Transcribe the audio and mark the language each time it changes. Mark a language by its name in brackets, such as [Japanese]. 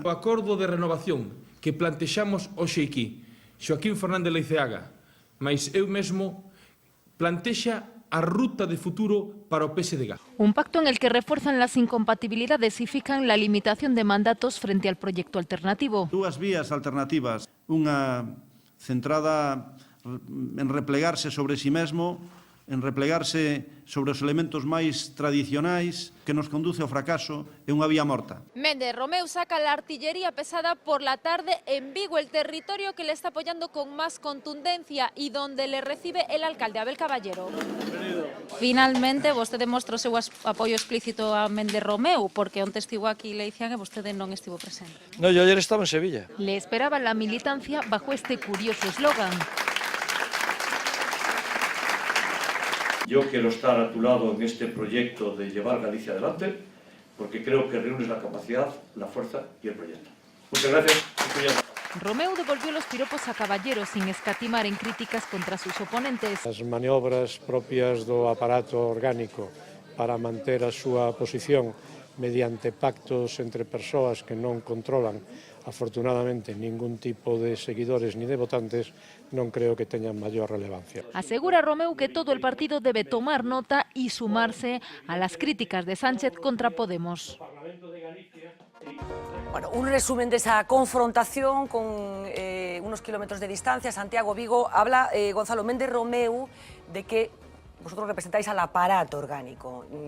[Galician] O acordo de renovación que plantexamos hoxe aquí, Xoaquín Fernández Leiceaga, mais eu mesmo, plantexa a ruta de futuro para o PSDG. [Spanish] Un pacto en el que refuerzan las incompatibilidades y fijan la limitación de mandatos frente al proyecto alternativo. [Galician] Dúas vías alternativas, unha centrada en replegarse sobre si mesmo, en replegarse sobre os elementos máis tradicionais que nos conduce ao fracaso e unha vía morta. [Spanish] Méndez Romeu saca la artillería pesada por la tarde en Vigo, el territorio que le está apoyando con más contundencia y donde le recibe el alcalde Abel Caballero. [Galician] Finalmente, vostede mostrou o seu apoio explícito a Méndez Romeu, porque onte estivo aquí Leiziaga e vostede non estivo presente. [Spanish] No, yo ayer estaba en Sevilla. Le esperaba la militancia bajo este curioso eslogan. Yo quiero estar a tu lado en este proyecto de llevar Galicia adelante, porque creo que reúnes la capacidad, la fuerza y el proyecto. Muchas gracias. Romeu devolvió los piropos a Caballero sin escatimar en críticas contra sus oponentes. [Galician] As maniobras propias do aparato orgánico para manter a súa posición mediante pactos entre persoas que non controlan afortunadamente ningún tipo de seguidores ni de votantes, non creo que teñan maior relevancia. [Spanish] Asegura Romeu que todo el partido debe tomar nota y sumarse a las críticas de Sánchez contra Podemos. Bueno, un resumen de esa confrontación con unos kilómetros de distancia. Santiago, Vigo, habla Gonzalo Méndez Romeu de que vosotros representáis al aparato orgánico.